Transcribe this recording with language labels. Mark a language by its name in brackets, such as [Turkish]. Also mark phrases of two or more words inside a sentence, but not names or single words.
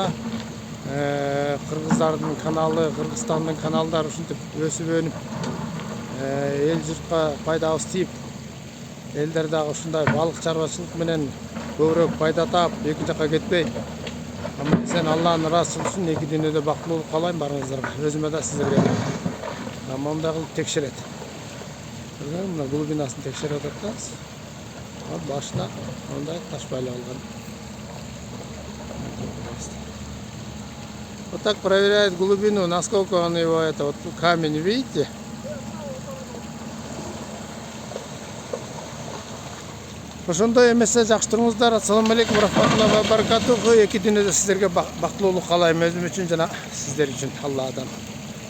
[Kyrgyz] Кыргыздардын каналы, Кыргызстандын каналдары ушинтип өсүп өнүп эл журтка пайдабыз тийип, элдер дагы ушундай балык чарбачылык менен көбүрөөк пайда таап, эки жакка кетпей, аман-эсен Алланын ыраазычылыгы үчүн эки дүйнөдө бактылуулук каалайм барыңыздарга. Өзүмө да сиздерге. Мондай кылып текшерет. Мына глубинасын текшерип атат. Башына мондай таш байлап алган. [Russian] Вот так проверяет глубину, насколько он его вот камень, видите? [Kyrgyz] Ошондой эмесе жакшы туруңуздар. [Arabic] السلام عليكم رحمة الله وبركاته. [Kyrgyz] Эки дүйнөдө сиздерге бактылуулук каалайм, өзүм үчүн жана сиздер үчүн Алладан.